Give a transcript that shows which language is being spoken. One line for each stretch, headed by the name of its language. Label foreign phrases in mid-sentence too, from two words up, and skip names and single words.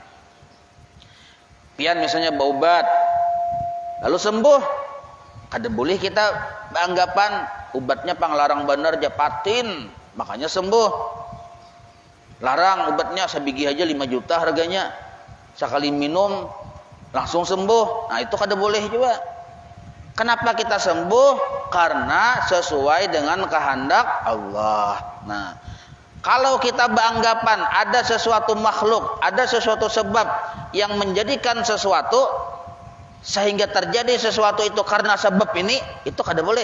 Indonesian: Pian misalnya berobat lalu sembuh, kada boleh kita beranggapan obatnya panglarang benar japatin makanya sembuh. Larang obatnya sebiji aja 5 juta harganya. Sekali minum langsung sembuh. Nah, itu kada boleh juga. Kenapa kita sembuh? Karena sesuai dengan kehendak Allah. Nah, kalau kita beranggapan ada sesuatu makhluk, ada sesuatu sebab yang menjadikan sesuatu sehingga terjadi sesuatu itu karena sebab ini, itu kada boleh.